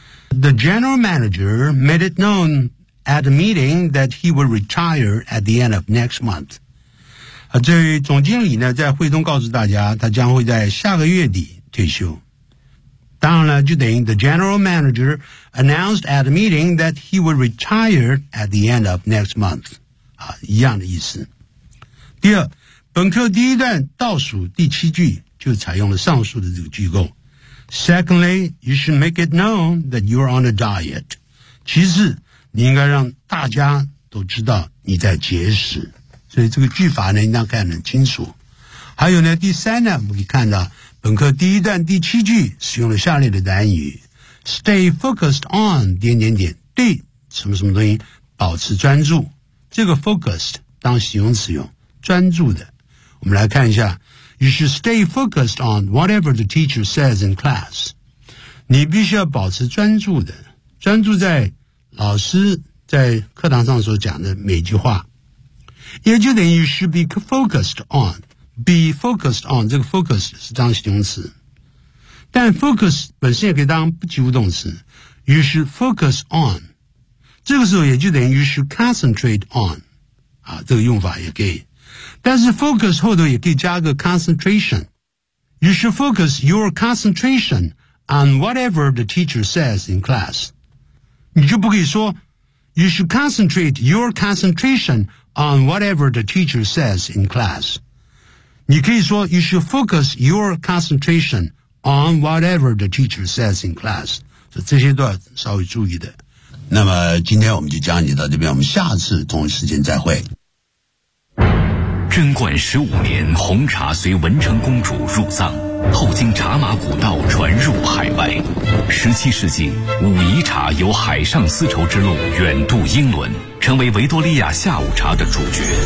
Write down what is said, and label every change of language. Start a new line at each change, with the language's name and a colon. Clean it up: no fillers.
English: The general manager made it known at a meeting that he would retire at the end of next month.
Chinese: 啊，这位总经理呢，在会中告诉大家，他将会在下个月底退休。当然了，就等于
English: the general manager announced at a meeting that he would retire at the end of next month.
Chinese: 啊，一样的意思。第二，本课第一段倒数第七句就采用了上述的这个句构。
English: Secondly, you should make it known that you are on a diet.
Chinese: 其次你应该让大家都知道你在节食。所以这个句法呢应该看得很清楚。还有呢第三呢我们可以看到本课第一段第七句使用了下列的单语。
English: Stay focused on,
Chinese: 点点点对什么什么东西保持专注。这个 focused 当形容词用专注的。我们来看一下。
English: You should stay focused on whatever the teacher says in class.
Chinese: 你必须要保持专注的，专注在老师在课堂上所讲的每句话。也就等于
English: you should be focused on,
Chinese: be focused on, 这个 focused 是当形容词。但 focus 本身也可以当不及物动词。
English: you should focus on.
Chinese: 这个时候也就等于
English: you should concentrate on.
Chinese: 啊，这个用法也可以。但是 focus 后头也可以加个 concentration.
English: You should focus your concentration on whatever the teacher says in class.
Chinese: 你就不可以说
English: you should concentrate your concentration on whatever the teacher says in class.
Chinese: 你可以说
English: you should focus your concentration on whatever the teacher says in class.
Chinese: 所以这些都要稍微注意的。那么今天我们就讲解到这边，我们下次同一时间再会。贞观十五年，红茶随文成公主入藏，后经茶马古道传入海外。十七世纪，武夷茶由海上丝绸之路远渡英伦，成为维多利亚下午茶的主角。